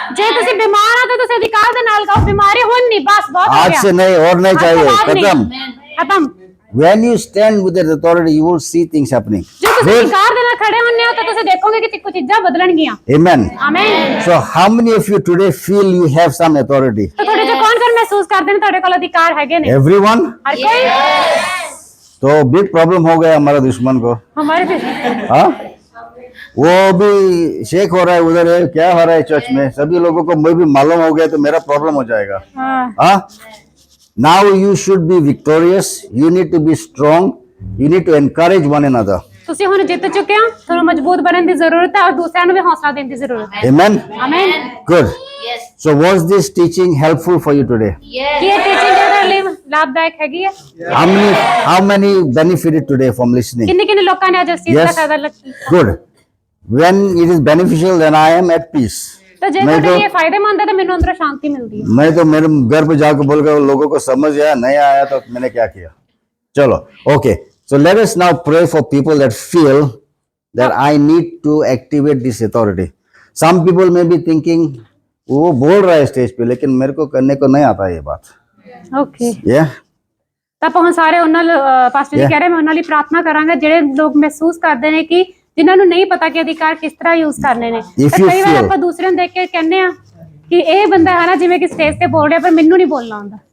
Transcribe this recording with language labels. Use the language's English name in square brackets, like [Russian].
[Punjabi] ਜੇ ਤੁਸੀਂ ਬਿਮਾਰ ਹੋ ਤਾਂ ਤੁਸੀਂ ਅਧਿਕਾਰ ਦੇ ਨਾਲ ਕਹੋ ਬਿਮਾਰੀ ਹੁਣ ਨਹੀਂ ਬਸ ਬਹੁਤ ਹੋ [Hindi] आज [Punjabi] ਗਿਆ। [Hindi] से नहीं और नहीं आज के चाहिए, बाद नहीं। खत्म. खत्म। [English] When you stand with that authority, you will see things happening. [Punjabi] ਜੇ ਤੁਸੀਂ ਅਧਿਕਾਰ ਦੇ ਨਾਲ ਖੜੇ ਹੁੰਦੇ ਹੋ ਤਾਂ ਤੁਸੀਂ ਦੇਖੋਗੇ ਕਿ ਕੁਝ ਚੀਜ਼ਾਂ ਬਦਲਣਗੀਆਂ। [English] Amen. [Punjabi] ਆਮੀਨ। [English] So how many of you today feel you have some authority? [Punjabi] ਤਾਂ ਤੁਹਾਡੇ ਚ ਕੌਣ ਮਹਿਸੂਸ ਕਰਦੇ ਨੇ ਤੁਹਾਡੇ ਕੋਲ ਅਧਿਕਾਰ ਹੈਗੇ ਨੇ? [English] Everyone? [Punjabi] ਹਰ ਕੋਈ। [Hindi] तो बिग प्रॉब्लम हो गया हमारा दुश्मन को। हमारे भी। हाँ, वो भी शेक हो रहा है उधर है, क्या हो रहा है चर्च में, सभी लोगों को मैं भी मालूम हो गया तो मेरा प्रॉब्लम हो जाएगा। हाँ। [English] हाँ, now you should be victorious, you need to be strong, you need to encourage one another. [Punjabi] ਤੁਸੀਂ ਹੁਣ ਜਿੱਤ ਚੁੱਕੇ ਹੋ, ਤੁਹਾਨੂੰ ਮਜ਼ਬੂਤ ਬਣਨ ਦੀ ਜ਼ਰੂਰਤ ਹੈ ਔਰ ਦੂਸਰਿਆਂ ਨੂੰ ਵੀ ਹੌਸਲਾ ਦੇਣ ਦੀ ਜ਼ਰੂਰਤ ਹੈ। [English] Amen. [Punjabi] ਆਮੀਨ। [English] Good. So was this teaching helpful for you today? [Punjabi] ਕੀ ਇਹ ਟੀਚਿੰਗ ਤੁਹਾਡੇ ਲਈ ਲਾਭਦਾਇਕ ਹੈਗੀ ਹੈ? [English] How many benefited today from listening? [Punjabi] ਕਿੰਨੇ ਲੋਕਾਂ ਨੇ ਅੱਜ ਇਸ ਚੀਜ਼ ਦਾ [English] Yes. [Punjabi] ਫਾਇਦਾ ਲਿਆ? [English] Good. When it is beneficial, then I am at peace. [Punjabi] ਤਾਂ ਜੇ [Hindi] नहीं [Punjabi] ਤੁਹਾਡੇ [Hindi] तो- [Punjabi] ਲਈ ਇਹ ਫਾਇਦੇਮੰਦ [Hindi] है तो [Punjabi] ਮੈਨੂੰ ਅੰਦਰੋਂ [Hindi] शांति मिलती है। मैं तो मेरे घर पे जाकर बोल कर लोगों को समझ आया, नहीं आया तो मैंने क्या किया। चलो, [English] okay. So let us now pray for people that feel that I need to activate this authority. Some people may be thinking, [Hindi] वो बोल रहा है स्टेज पे, लेकिन मेरे को करने को नहीं आता ये बात। ओके। [English] Yeah. [Punjabi] ਤਾਂ ਆਪਾਂ ਹੁਣ ਸਾਰੇ ਉਹਨਾਂ ਪਾਸਟਰ ਜੀ [English] Yeah. [Punjabi] ਕਹਿ ਰਹੇ ਮੈਂ ਉਹਨਾਂ ਲਈ ਪ੍ਰਾਰਥਨਾ ਕਰਾਂਗਾ ਜਿਹੜੇ ਲੋਕ ਮਹਿਸੂਸ ਕਰਦੇ ਨੇ ਕਿ ਜਿਨ੍ਹਾਂ ਨੂੰ ਨਹੀਂ ਪਤਾ ਕਿ ਅਧਿਕਾਰ ਕਿਸ ਤਰ੍ਹਾਂ ਯੂਜ਼ ਕਰਨੇ ਨੇ। [English] If [Punjabi] ਤਾਂ [English] you [Punjabi] ਕਈ ਵਾਰ [English] feel- [Punjabi] ਆਪਾਂ ਦੂਸਰਿਆਂ ਨੂੰ ਦੇਖ ਕੇ ਕਹਿੰਦੇ ਆ ਕਿ ਇਹ ਬੰਦਾ ਹੈ ਨਾ ਜਿਵੇਂ ਕਿ ਸਟੇਜ ਤੇ ਬੋਲ ਰਿਹਾ ਪਰ ਮੈਨੂੰ ਨਹੀਂ ਬੋਲਣਾ ਆਉਂਦਾ।